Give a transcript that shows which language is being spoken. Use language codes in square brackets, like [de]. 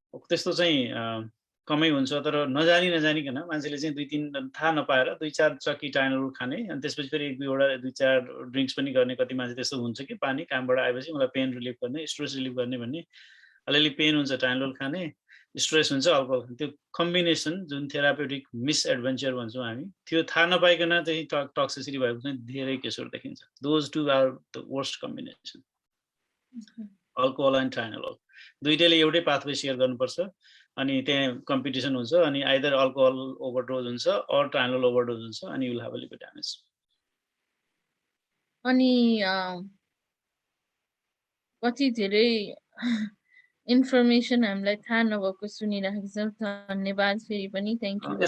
[ne] त्यस्तो चाहिँ कमै हुन्छ तर नजानिकन मान्छेले चाहिँ 2-3 थाहा नपाएर 2-4 चक्की टाइनोल खाने अनि त्यसपछि फेरि 1-2 ड्रिङ्क्स पनि गर्ने कति मान्छे त्यस्तो हुन्छ कि पानी कामबाट आएपछि मलाई पेन रिलिफ गर्ने स्ट्रेस रिलिफ गर्ने भन्ने अलिअलि पेन हुन्छ टाइनलोल खाने, स्ट्रेस हुन्छ अल्कोहल, त्यो कम्बिनेसन जुन थेरापेटिक मिसएडभेन्चर भन्छौँ हामी, त्यो थाहा नपाइकन चाहिँ टक्सिसिटी भएको चाहिँ धेरै केसहरू देखिन्छ। [en] Those two are the worst combination, alcohol and tylenol. [ne] दुईटैले एउटै पाथवे सेयर गर्नुपर्छ, अनि त्यहाँ कम्पिटिसन हुन्छ, अनि आइदर अल्कोहल ओभरडोज हुन्छ अर टाइनलोल ओभरडोज हुन्छ, अनि [en] You will have a liver damage. [ne] अनि कति धेरै इन्फर्मेसन हामीलाई थाहा नभएको सुनिराखेको छौँ, धन्यवाद फेरि पनि, [en] Thank you.